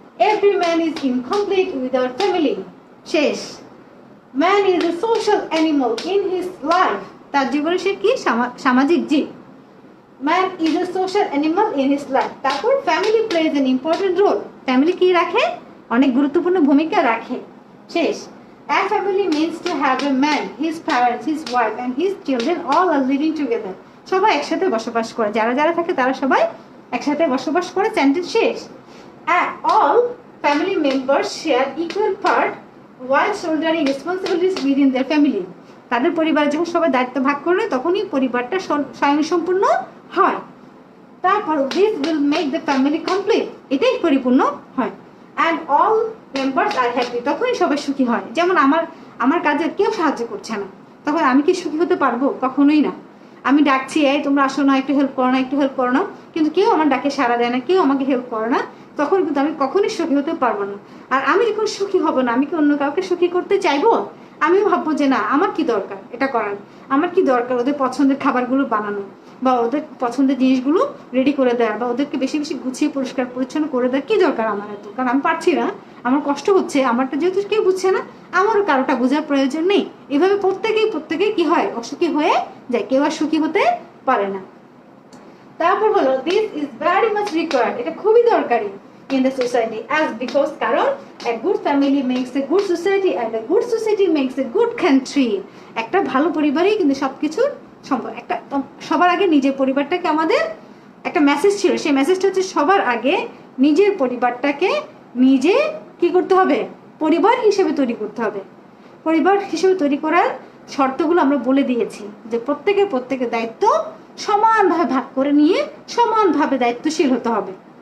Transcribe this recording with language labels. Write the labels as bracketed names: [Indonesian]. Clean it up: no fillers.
[English] Every man is incomplete without family. [Bangla] শেষ। [English] Man is a social animal in his life. [Bangla] তার জীবনে সে কি? সামাজিক জীব। [English] Man is a social animal in his life. [Bangla] তারপর [English] Family plays an important role. [Bangla] Family কি রাখে? অনেক গুরুত্বপূর্ণ ভূমিকা রাখে। শেষ। [English] A family means to have a man, his parents, his wife and his children all are living together. [Bangla] সবাই একসাথে বসবাস করে, যারা থাকে তারা সবাই একসাথে বসবাস করে। সেন্টেন্স শেষ। [English] All family members share equal part while shouldering responsibilities within their family. [Bangla] তাদের পরিবারে যখন সবাই দায়িত্ব ভাগ করবে তখনই পরিবারটা স্বয়ংসম্পূর্ণ হয়। তারপর [English] this will make the family complete, [Bangla] এটাই পরিপূর্ণ হয়। [English] And all members are happy, [Bangla] তখনই সবাই সুখী হয়। যেমন আমার কাজে কেউ সাহায্য করছে না, তখন আমি কি সুখী হতে পারবো? কখনোই না। আমি ডাকছি, এই তোমরা আসো না, একটু হেল্প করো না, একটু হেল্প করো না, কিন্তু কেউ আমার ডাকে সাড়া দেয় না, কেউ আমাকে হেল্প করে না, তখন কিন্তু আমি কখনোই সুখী হতে পারবো না। আর আমি যখন সুখী হব না, আমি কি অন্য কাউকে সুখী করতে চাইবো? আমিও ভাববো যে না, আমার কি দরকার এটা করার, আমার কি দরকার ওদের পছন্দের খাবারগুলো বানানো, বা ওদের পছন্দের জিনিসগুলো রেডি করে দেওয়া, বা ওদেরকে বেশি বেশি গুছিয়ে পরিষ্কার পরিচ্ছন্ন করে দেওয়া। কি দরকার আমার এত? কারণ আমি পারছি না, আমার কষ্ট হচ্ছে, আমারটা যেহেতু কেউ বুঝছে না, আমারও কারোটা বোঝার প্রয়োজন নেই। এভাবে প্রত্যেকেই কি হয়? অসুখী হয়ে যায়, কেউ আর সুখী হতে পারে না। তারপর হলো [English] this is very much required, [Bangla] এটা খুবই দরকারি [English] in the society as because [Bangla] কারণ [English] a good family makes a good society and a good society makes a good country. [Bangla] একটা ভালো পরিবারই কিন্তু সবকিছুর সম্ভব। একটা সবার আগে নিজের পরিবারটাকে, আমাদের একটা মেসেজ ছিল, সেই মেসেজটা হচ্ছে সবার আগে নিজের পরিবারটাকে নিজে কি করতে হবে? পরিবার হিসেবে তৈরি করতে হবে। পরিবার হিসেবে তৈরি করার শর্তগুলো আমরা বলে দিয়েছি, যে প্রত্যেকের দায়িত্ব সমানভাবে ভাগ করে নিয়ে সমানভাবে দায়িত্বশীল হতে হবে।